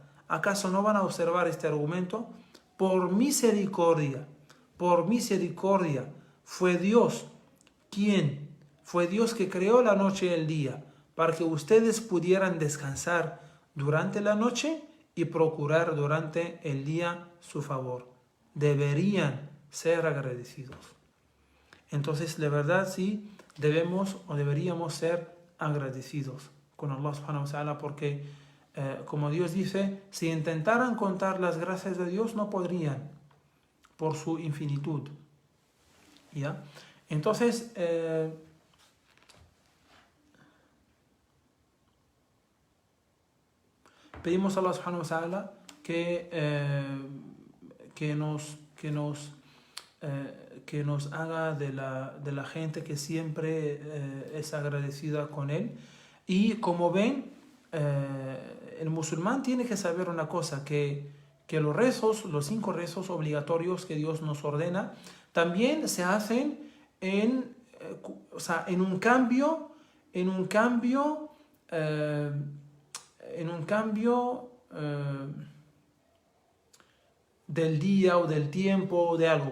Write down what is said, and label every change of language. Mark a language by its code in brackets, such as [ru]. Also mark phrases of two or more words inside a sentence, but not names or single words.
[es] ¿Acaso no van a observar este argumento? Por misericordia, fue Dios que creó la noche y el día, para que ustedes pudieran descansar durante la noche y procurar durante el día su favor. Deberían ser agradecidos. Entonces, de verdad, sí, deberíamos ser agradecidos con [ar] الله سبحانه وتعالى, [es] porque como Dios dice, si intentaran contar las gracias de Dios, no podrían, por su infinitud. ¿Ya? Entonces, pedimos a [ar] الله سبحانه وتعالى [es] que nos haga de la gente que siempre es agradecida con Él. Y como ven, el musulmán tiene que saber una cosa, que los 5 rezos obligatorios que Dios nos ordena, también se hacen en un cambio del día o del tiempo o de algo.